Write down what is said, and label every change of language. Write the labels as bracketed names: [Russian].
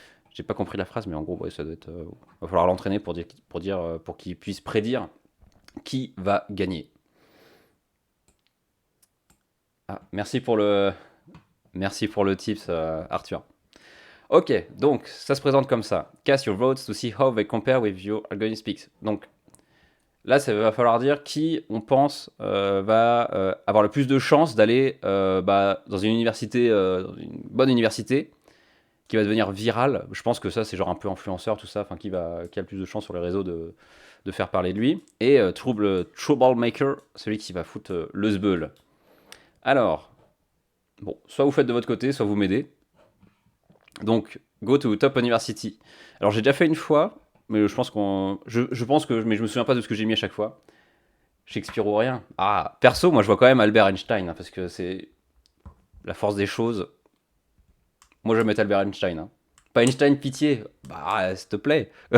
[French] J'ai pas compris la phrase, mais en gros, ouais, ça doit être. Va falloir l'entraîner pour qu'il puisse prédire qui va gagner. Ah, merci pour le tips, Arthur. Ok, donc ça se présente comme ça. [English] Cast your votes to see how they compare with your algorithm speaks. [French] Donc là, ça va falloir dire qui on pense va avoir le plus de chances d'aller dans une université, dans une bonne université, qui va devenir viral. Je pense que ça, c'est genre un peu influenceur, tout ça, enfin, qui a le plus de chance sur les réseaux de faire parler de lui. Et Troublemaker, celui qui va foutre le zbeul. Alors, bon, soit vous faites de votre côté, soit vous m'aidez. Donc, [English] go to Top University. [French] Alors, j'ai déjà fait une fois, mais mais je me souviens pas de ce que j'ai mis à chaque fois. Shakespeare ou rien. Ah, perso, moi je vois quand même Albert Einstein, hein, parce que c'est la force des choses. Moi je vais mettre Albert Einstein. Hein. Pas Einstein, pitié. Bah, s'il te plaît.